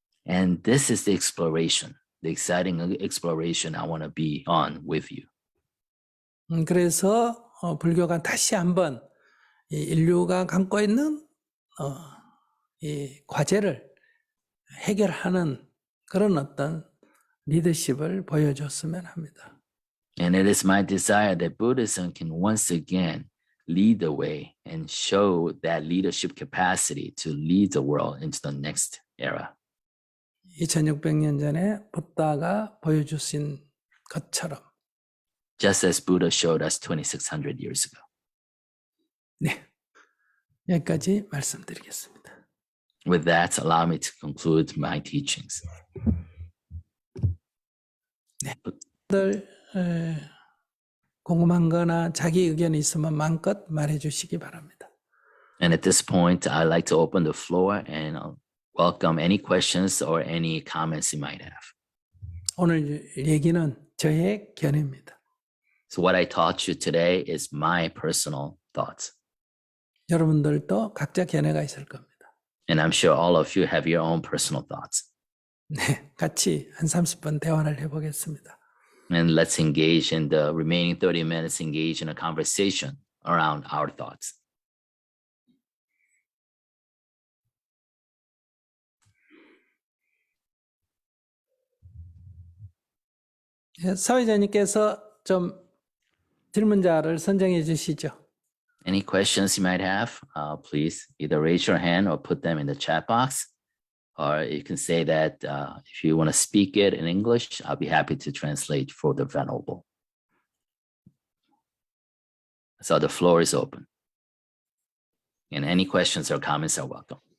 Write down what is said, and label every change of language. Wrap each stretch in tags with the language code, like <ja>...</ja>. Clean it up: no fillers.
<en>And this is the exploration, the exciting exploration I want to be on with you.</en> <ko>그래서 불교가 다시 한번 이 인류가 갖고 있는 이 과제를 해결하는 그런 어떤 리더십을 보여줬으면 합니다.</ko> <en>And it is my desire that Buddhism can once again lead the way and show that leadership capacity to lead the world into the next era.</en> <ko>2600년 전에 부다가 보여주신 것처럼</ko> <en>Just as Buddha showed us 2600 years ago.</en> <ko>네, 여기까지 말씀드리겠습니다.</ko> <en>With that, allow me to conclude my teachings.</en> <ko>네, 궁금한 거나 자기 의견이 있으면 마음껏 말해 주시기 바랍니다.</ko> <en>And at this point, I'd like to open the floor and welcome any questions or any comments you might have.</en> <ko>오늘 얘기는 저의 견해입니다.</ko> <en>So what I taught you today is my personal thoughts.</en> <ko>여러분들도 각자 견해가 있을 겁니다.</ko> <en>And I'm sure all of you have your own personal thoughts.</en> <ko>네, 같이 한 30분 대화를 해보겠습니다.</ko> <en>And let's engage in the remaining 30 minutes, engage in a conversation around our thoughts.</en> <ko>사회자님께서 좀 질문자를 선정해 주시죠.</ko> <en>Any questions you might have, please either raise your hand or put them in the chat box. Or you can say that if you want to speak it in English, I'll be happy to translate for the Venerable. So the floor is open. And any questions or comments are welcome.</en>